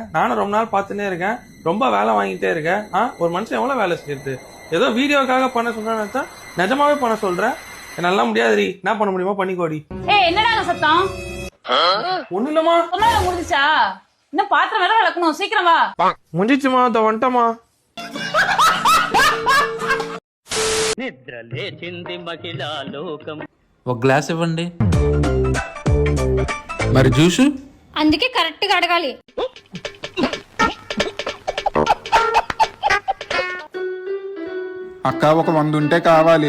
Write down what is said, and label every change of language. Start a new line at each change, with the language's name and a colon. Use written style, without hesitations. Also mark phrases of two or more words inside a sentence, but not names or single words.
Tamil: நானும் ரொம்ப நாள் பார்த்துட்டே இருக்கேன். ரொம்ப வேலை வாங்கிட்டே இருக்கேன். ஒரு மனுஷன் எவ்வளவு வேலை செய்யுது? ஏதோ வீடியோக்காக பண்ண சொல்றேன்னு நிஜமாவே பண்ண சொல்றேன். என்னால முடியாது. என்ன பண்ண முடியுமோ பண்ணிக்கோடி. என்னடா சத்தம்? ஒண்ணு இல்லமா முடிஞ்சிச்சா? இன்னும் பாத்திரம் வேற விளக்கணும். சீக்கிரம் வா. முடிஞ்சிச்சுமா, அதை வந்துட்டமா.
Telugu: ఒక గ్లాస్ ఇవ్వండి. మరి జ్యూసు? అందుకే కరెక్ట్ గా అడగాలి. అక్క ఒక 100 ఉంటే కావాలి.